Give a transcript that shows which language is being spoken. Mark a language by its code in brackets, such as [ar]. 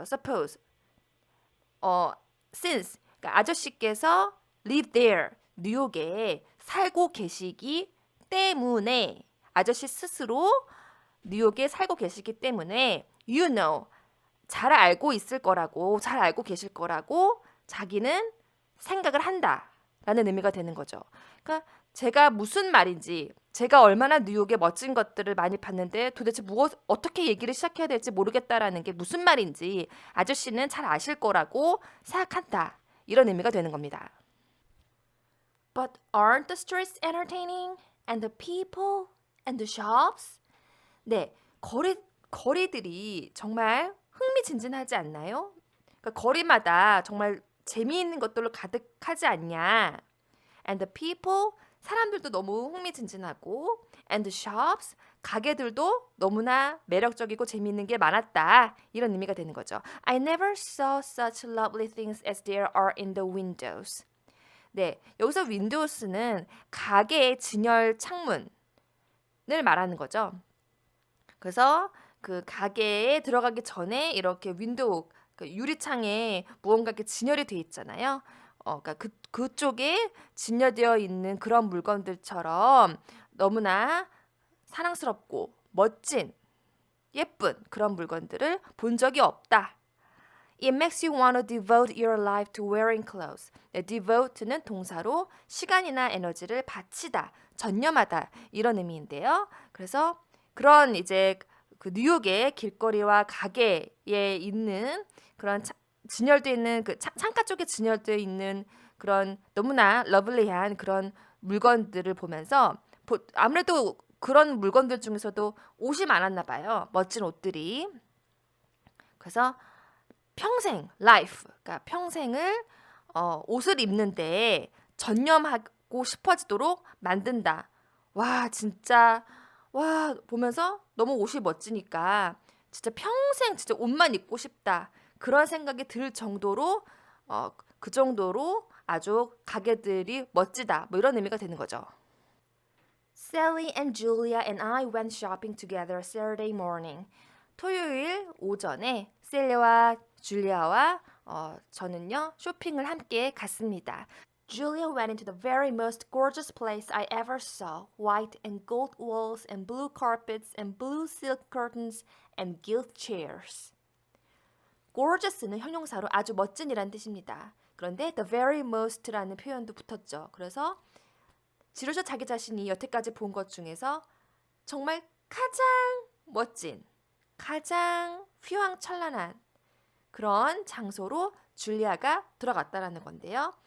[en] Suppose since [ko] 그러니까 아저씨께서 [en] live there [ko] 뉴욕에 살고 계시기 때문에 아저씨 스스로 뉴욕에 살고 계시기 때문에 [en] you know [ko] 잘 알고 계실 거라고 자기는 생각을 한다라는 의미가 되는 거죠. 그러니까 제가 무슨 말인지 제가 얼마나 뉴욕의 멋진 것들을 많이 봤는데 도대체 어떻게 얘기를 시작해야 될지 모르겠다라는 게 무슨 말인지 아저씨는 잘 아실 거라고 생각한다. 이런 의미가 되는 겁니다. [en] But aren't the streets entertaining? And the people? And the shops? [ko] 네, 거리들이 정말 흥미진진하지 않나요? 그러니까 거리마다 정말 재미있는 것들로 가득하지 않냐? [en] And the people? [ko] 사람들도 너무 흥미진진하고 [en] And the shops? [ko] 가게들도 너무나 매력적이고 재미있는 게 많았다. 이런 의미가 되는 거죠. [en] I never saw such lovely things as there are in the windows. [ko] 네, 여기서 windows는 가게의 진열 창문을 말하는 거죠. 그래서 그 가게에 들어가기 전에 이렇게 윈도우 그 유리창에 무언가 이렇게 진열이 돼 있잖아요. 그러니까 그쪽에 진열되어 있는 그런 물건들처럼 너무나 사랑스럽고 멋진 예쁜 그런 물건들을 본 적이 없다. [en] It makes you want to devote your life to wearing clothes. [ko] 네, devote는 동사로 시간이나 에너지를 바치다, 전념하다 이런 의미인데요. 그래서 그런 이제 그 뉴욕의 길거리와 가게에 있는 그런 진열되어 있는 그 창가 쪽에 진열되어 있는 그런 너무나 러블리한 그런 물건들을 보면서 아무래도 그런 물건들 중에서도 옷이 많았나 봐요. 멋진 옷들이. 그래서 평생 life 그러니까 평생을 옷을 입는데 전념하고 싶어지도록 만든다. 와 진짜 와 보면서 너무 옷이 멋지니까 진짜 평생 진짜 옷만 입고 싶다. 그런 생각이 들 정도로 그 정도로 아주 가게들이 멋지다. 뭐 이런 의미가 되는 거죠. [en] Sally and Julia and I went shopping together Saturday morning. [ko] 토요일 오전에 셀리와 줄리아와 저는요 쇼핑을 함께 갔습니다. [en] Julia went into the very most gorgeous place I ever saw. White and gold walls and blue carpets and blue silk curtains and gilt chairs. [ko] gorgeous는 형용사로 아주 멋진이란 뜻입니다. 그런데 [en] the very most [ko] 라는 표현도 붙었죠. 그래서 지로셔 자기 자신이 여태까지 본 것 중에서 정말 가장 멋진, 가장 휘황찬란한 그런 장소로 줄리아가 들어갔다라는 건데요.